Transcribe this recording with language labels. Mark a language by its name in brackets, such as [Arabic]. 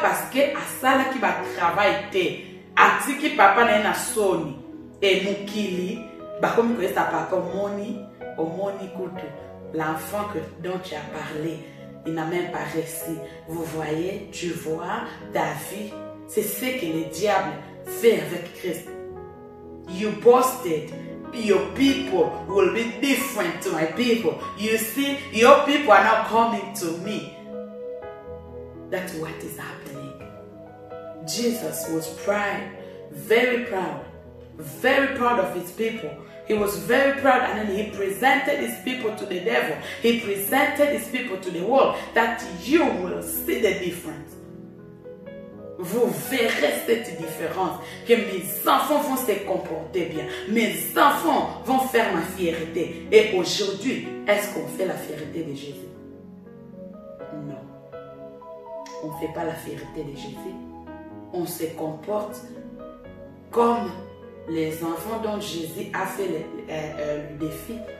[French] Parce que [Lingala] asalaki ba travail te atiki papa na na soni et mokili ba komi ko esa papa omoni kutu. [French] L'enfant dont tu as parlé, il n'a même pas réussi. Vous voyez, tu vois, ta vie, c'est ce que le diable fait avec Christ. [English] You boasted, your people will be different to my people. You see, your people are not coming to me. That's what is happening. Jesus was proud, very proud of his people. He was very proud, and then he presented his people to the devil. He presented his people to the world, that you will see the difference. [French] Vous verrez cette différence, que mes enfants vont se comporter bien. Mes enfants vont faire ma fierté. Et aujourd'hui, est-ce qu'on fait la fierté de Jésus? Non. On ne fait pas la fierté de Jésus. On se comporte comme les enfants dont Jésus a fait le défi.